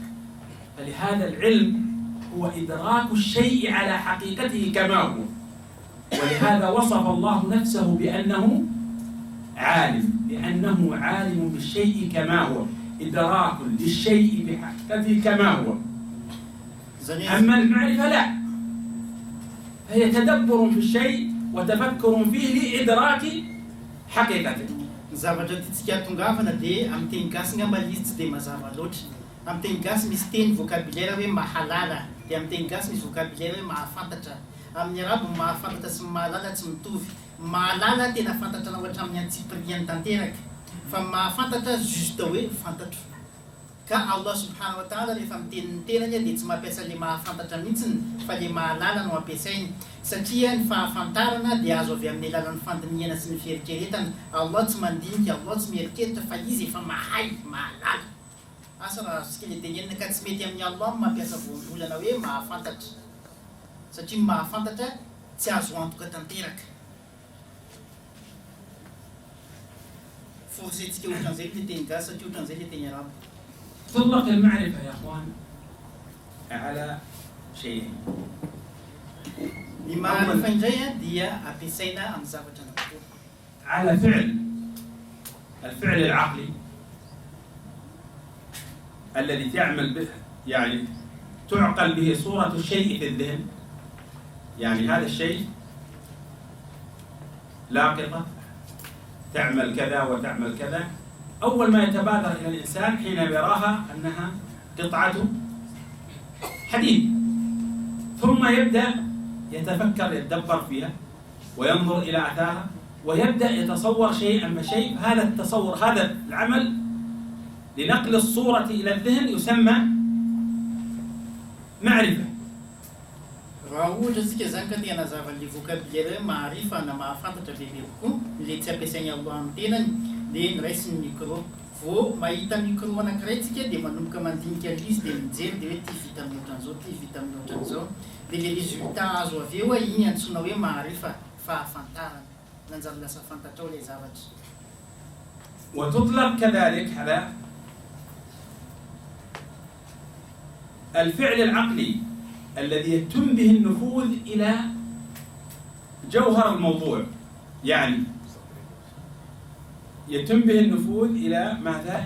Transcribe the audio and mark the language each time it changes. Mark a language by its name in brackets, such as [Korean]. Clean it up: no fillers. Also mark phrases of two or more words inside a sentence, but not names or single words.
[Arabic] فلهذا العلم هو إدراك الشيء على حقيقته كما هو، ولهذا وصف الله نفسه بأنه عالم، لأنه عالم بالشيء كما هو، إدراك للشيء بحقيقته كما هو. أما المعرفة لا، هي تدبر في الشيء وتفكر فيه لإدراك حقيقته. [Malagasy] Zavatra tiantsika tongavana dia amin'ny teny gasy ngamba izy tsy dia mazava loatra. Amin'ny teny gasy misy teny vocabulaire hoe mahalala, dia amin'ny teny gasy misy vocabulaire hoe mahafantatra. Amin'ny arabo mahafantatra sy mahalala tsy mitovy. Mahalala tena fantatranao hatramin'ny antsipiriany tanteraka, fa mahafantatra juste hoe fantatro. Ka [Arabic] الله سبحانه وتعالى [Malagasy] rehefa miteny ny tenany dia tsy mampiasa ilay mahafantatra mihitsiny fa ilay mahalala no ampiasainy, satria ny fahafantarana dia azo avy amin'ny alalan'ny fandinihana sy ny fieritreretana. Allah tsy mandinika, Allah tsy mieritreritra fa izy efa mahay, mahalala. Asa raha sika ilay tenenina ka tsy mety amin'ny Allah mampiasa voambolana hoe mahafantatra, satria mahafantatra tsy azo antoka tanteraka. Forcetsika ohatran'izay ilay teny gasy satria ohatran'izay ilay teny arabo. [Arabic] تطلق المعرفة يا أخوان على شيئين. [Malagasy] Ny maarifa indray dia ampiasaina amin'ny zavatra anankiroa. [Arabic] على فعل، الفعل العقلي الذي تعمل به يعني تعقل به صورة الشيء في الذهن، يعني هذا الشيء لاقطة تعمل كذا وتعمل كذا، أول ما يتبادر إلى الإنسان حين يراها أنها قطعة حديد، ثم يبدأ يتفكر يتدبر فيها وينظر إلى آثارها ويبدأ يتصور شيئا فشيء. هذا التصور، هذا العمل لنقل الصورة إلى الذهن يسمى معرفة. [Malagasy] raha ohatra tsika zany ka te hanazava [French] le vocabulaire [Malagasy] maharifa na mahafantatra bebe kokoa le tsy ampiasainy alohan'ny tenany dia niraisiny micro. Vao mahita micro anankiray tsika dia manomboka mandinika izy dia mijery dia hoe ty vita amin'ny ohatran'izao, ty vita amin'ny ohatran'izao, dia [French] le résultat [Malagasy] azo avy eo iny antsoina hoe maharifa, fahafantarana, nanjary lasa fantatra ao ilay zavatra. [Arabic] وتطلق كذلك على الفعل العقلي الذي يتم به النفوذ إلى جوهر الموضوع، يعني يتم به النفوذ إلى ماذا؟